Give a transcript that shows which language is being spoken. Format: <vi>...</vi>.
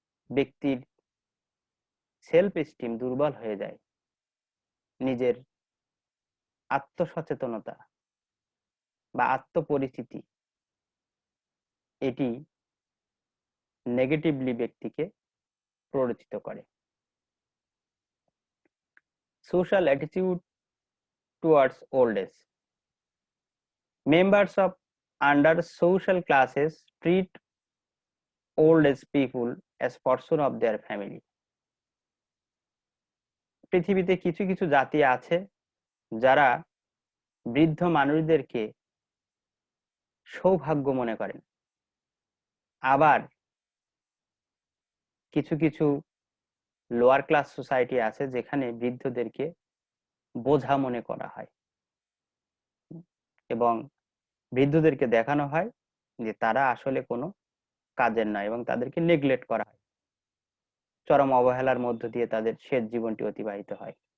<bn>ব্যক্তির self esteem দুর্বল হয়ে যায়, নিজের আত্মসচেতনতা বা আত্মপরিচিতি এটি নেগেটিভলি ব্যক্তিকে প্ররোচিত করে।</bn> <en>Social attitude towards old age. Members of under social classes treat old age people as portion of their family.</en> <bn>পৃথিবীতে কিছু কিছু জাতি আছে যারা বৃদ্ধ মানুষদেরকে সৌভাগ্য মনে করেন, আবার কিছু কিছু লোয়ার ক্লাস সোসাইটি আছে যেখানে বৃদ্ধদেরকে বোঝা মনে করা হয় এবং বৃদ্ধদেরকে দেখানো হয় যে তারা আসলে কোনো কাজের নয় এবং তাদেরকে নেগলেক্ট করা হয়, চরম অবহেলার মধ্য দিয়ে তাদের শেষ জীবনটি অতিবাহিত হয়।</bn>